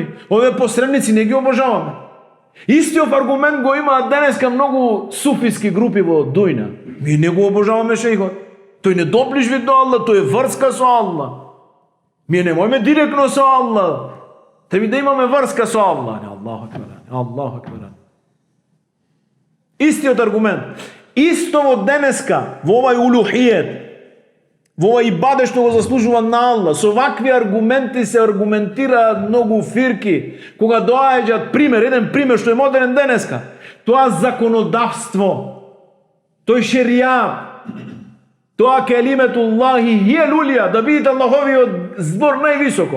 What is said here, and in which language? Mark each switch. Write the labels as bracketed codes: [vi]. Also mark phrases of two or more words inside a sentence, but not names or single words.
[mk] Овие посредници не ги обожаваме. Истиот аргумент го имаат денеска многу суфиски групи во Дујна. Ние не го обожаваме шејхот. Тој не доближи до Аллах, тој е врска со Аллах. Ние не можеме директно со Аллах. Треба да имаме врска со Аллах. [ar] الله أكبر. الله أكبر. [mk] Истиот аргумент. Исто во денеска, во овај улухијет, во овај ибадет што го заслужува на Аллах, со вакви аргументи се аргументираат многу фирки, кога доаѓаат пример, еден пример што е модерен денеска, тоа законодавство, тој шеријат, тоа [ar] كلمة الله هي العليا, [mk] да бидите Аллаховиот збор највисоко.